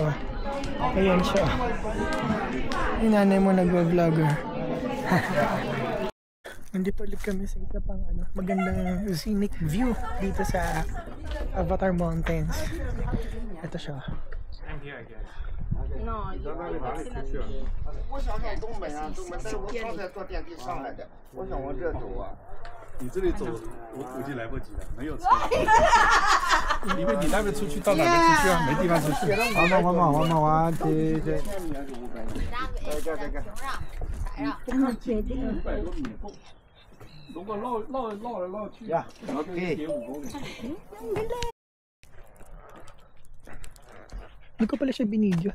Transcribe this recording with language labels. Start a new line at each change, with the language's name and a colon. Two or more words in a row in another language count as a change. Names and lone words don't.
Filipino: Ayan siya. Yung nanay mo nag-vlogger. Nandito ulit kami sa isa pang magandang
English: scenic view
Filipino: dito sa Avatar Mountains. Ito siya. No,
Chinese: 我想在东北啊，东北，但是我刚才坐电梯上来的，我想往这走啊。你这里走，我估计来不及了，没有车。因为你那边出去到哪边出去啊？没地方出去。缓慢，这。如果绕来绕去，呀 ，OK。
Filipino: Hindi ko pala siya binidyo.